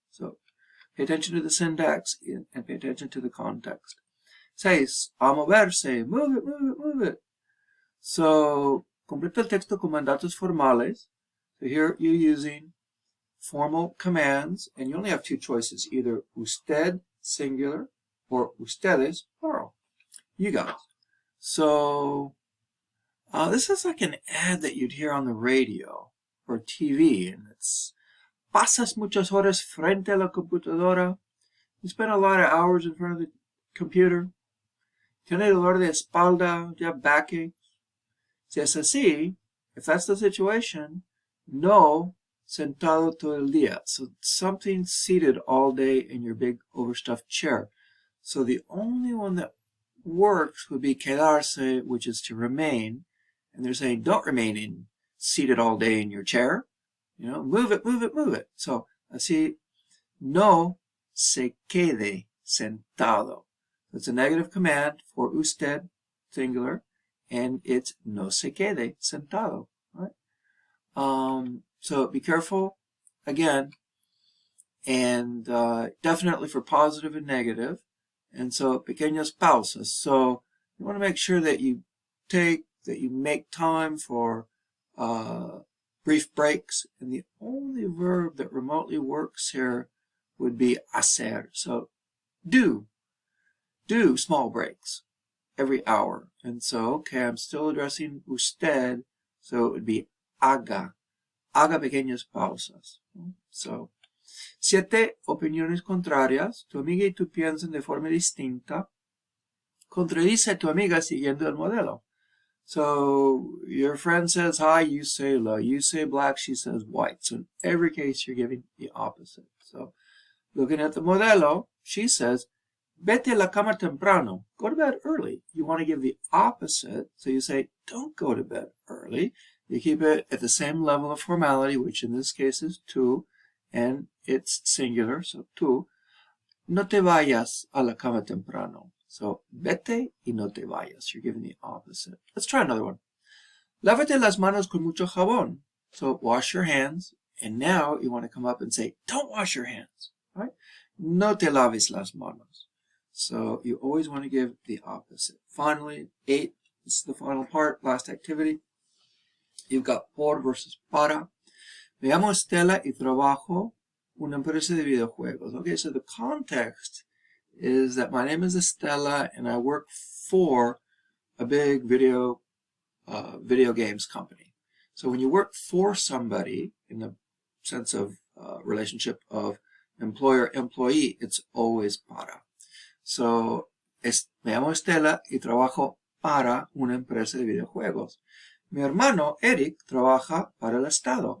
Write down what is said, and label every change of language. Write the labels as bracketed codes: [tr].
[en] So pay attention to the syntax and pay attention to the context. 6. [es] A moverse. [en] Move it, move it, move it. [es] So completa el texto con mandatos formales. [en] So here you're using formal commands, and you only have 2 choices, either usted, singular, or ustedes, plural. You guys. So this is like an ad that you'd hear on the radio or TV, and it's [es] pasas muchas horas frente a la computadora. [en] You spend a lot of hours in front of the computer. [es] Tiene dolor de espalda, [en] you have backache. [es] Si es así, [en] if that's the situation, [es] no sentado todo el día. [en] So something seated all day in your big overstuffed chair. So the only one that works would be quedarse, which is to remain. And they're saying don't remain seated all day in your chair. You know, move it, move it, move it. [es] So así, no se quede sentado. [en] It's a negative command for usted, singular, and it's [es] no se quede sentado. [en] Right? So be careful, again, and definitely for positive and negative. And so [es] pequeñas pausas. [en] So you want to make sure that you make time for brief breaks. And the only verb that remotely works here would be hacer. So do small breaks every hour. And so, okay, I'm still addressing usted, so it would be [es] haga pequeñas pausas. So, 7 opiniones contrarias. Tu amiga y tú piensan de forma distinta. Contradice a tu amiga siguiendo el modelo. [en] So, your friend says hi, you say la. You say black, she says white. So, in every case, you're giving the opposite. So, looking at the modelo, she says, [es] vete a la cama temprano. [en] Go to bed early. You want to give the opposite. So you say, don't go to bed early. You keep it at the same level of formality, which in this case is tú, and it's singular, so tú. [es] No te vayas a la cama temprano. So vete y no te vayas. [en] You're giving the opposite. Let's try another one. [es] Lávate las manos con mucho jabón. [en] So wash your hands. And now you want to come up and say, don't wash your hands. Right? [es] No te laves las manos. [en] So you always want to give the opposite. Finally, 8, this is the final part, last activity. You've got por versus para. [es] Me llamo Estela y trabajo una empresa de videojuegos. [en] Okay, so the context is that my name is Estela and I work for a big video games company. So when you work for somebody in the sense of relationship of employer-employee, it's always para. [es] So, me llamo Estela y trabajo para una empresa de videojuegos. Mi hermano Eric trabaja para el Estado.